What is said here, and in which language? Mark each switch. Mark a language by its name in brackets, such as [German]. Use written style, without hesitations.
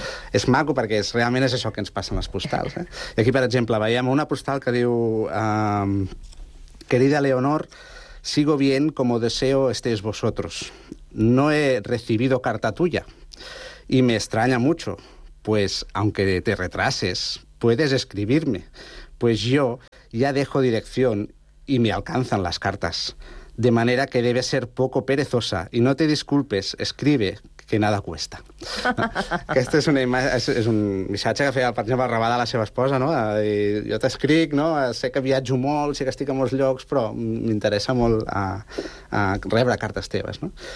[Catalan] És maco perquè realment és això que ens passa en les postals. Eh? I aquí, per exemple, veiem una postal que diu: [Spanish] querida Leonor, sigo bien como deseo estéis vosotros. No he recibido carta tuya y me extraña mucho, pues aunque te retrases, puedes escribirme. pues yo ya dejo dirección y me alcanzan las cartas. De manera que debes ser poco perezosa y no te disculpes, escribe, que nada cuesta. [Catalan] Aquest és, una imatge, és un missatge que feia, per exemple, Rabada a la seva esposa, no? De dir, jo t'escric, no? Sé que viatjo molt, sé que estic a molts llocs, però m'interessa molt a rebre cartes teves, no?